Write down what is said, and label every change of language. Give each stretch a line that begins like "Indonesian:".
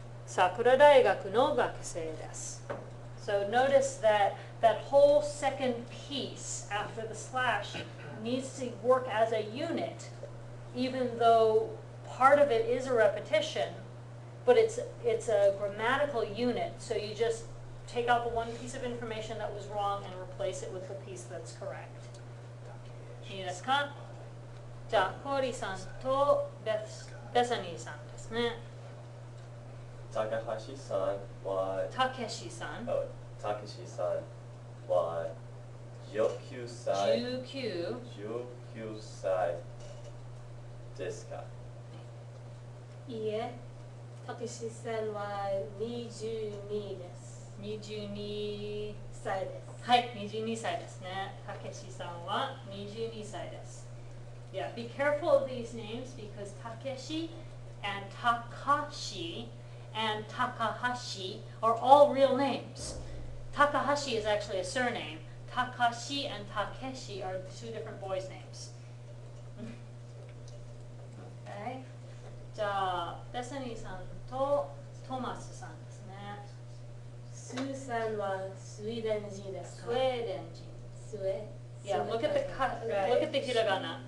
Japanese: Sakura Daigaku no gakusei desu.
English: So notice that that whole second piece after the slash needs to work as a unit, even though part of it is a repetition, but it's a grammatical unit. So you just take out the one piece of information that was wrong and replace it with the piece that's correct.
Japanese: いいですか? じゃあ、コーリさんとベサニーさんですね。 Takahashi san wa たけしさん、 oh, Takeshi san wa 19歳 19 19歳ですか? いいえ、たけしさんは22です。 22 歳です。はい、22歳ですね。たけしさんは22歳です。
English: Yeah, be careful of these names because Takeshi and Takashi and Takahashi are all real names. Takahashi is actually a surname. Takashi and Takeshi are two different boys' names. Okay.
Japanese: じゃあ、ベサニーさんとトマスさんですね。スーさんはスウェーデン人ですか？スウェーデン人。スウェ
English: Yeah, look at the look at the hiragana.